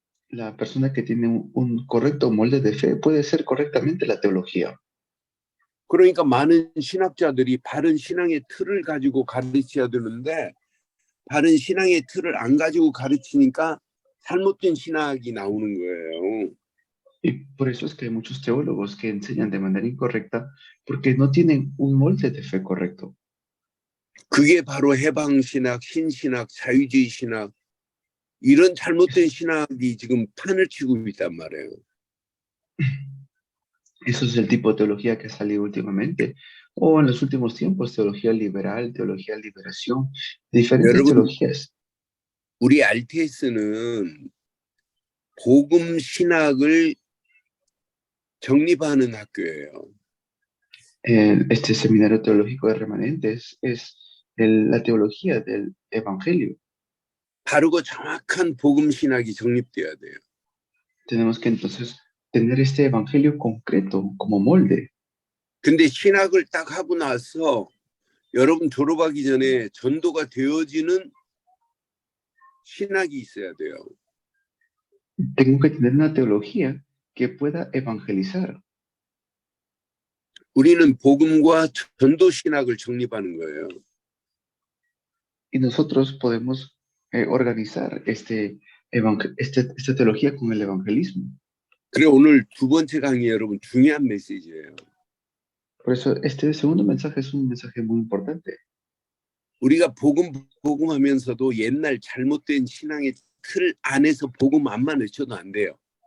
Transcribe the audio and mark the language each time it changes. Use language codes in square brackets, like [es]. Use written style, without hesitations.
[es] La persona que tiene un correcto molde de fe puede hacer correctamente la teología. [ko] 그러니까 많은 신학자들이 바른 신앙의 틀을 가지고 가르쳐야 되는데 바른 신앙의 틀을 안 가지고 가르치니까 잘못된 신학이 나오는 거예요. [es] Y por eso es que hay muchos teólogos que enseñan de manera incorrecta porque no tienen un molde de fe correcto. [ko] 그게 바로 해방신학, 신신학, 자유주의 신학 이런 잘못된 신학이 지금 판을 치고 있단 말이에요. [es] Eso es el tipo de teología que ha salido últimamente, o en los últimos tiempos, teología liberal, teología de liberación, diferentes [ko] 여러분, [es] teologías. [ko] 우리 RTS는 복음 신학을 정립하는 학교예요. [es] Este seminario teológico de remanentes es la teología del evangelio. [ko] 바르고 정확한 복음 신학이 정립돼야 돼요. [es] Tenemos que entonces tener este evangelio concreto como molde. [ko] 근데 신학을 딱 하고 나서 여러분 졸업하기 전에 전도가 되어지는 신학이 있어야 돼요. [es] Tengo que tener una teología que pueda evangelizar. [ko] 우리는 복음과 전도 신학을 정립하는 거예요. [es] Y nosotros podemos organizar esta teología con el evangelismo. [ko] 그래 오늘 두 번째 강의 여러분 중요한 메시지예요. [es] Por eso este segundo mensaje es un mensaje muy importante. [ko] 우리가 복음하면서도 옛날 잘못된 신앙의 틀 안에서 복음 안만 외쳐도 안 돼요.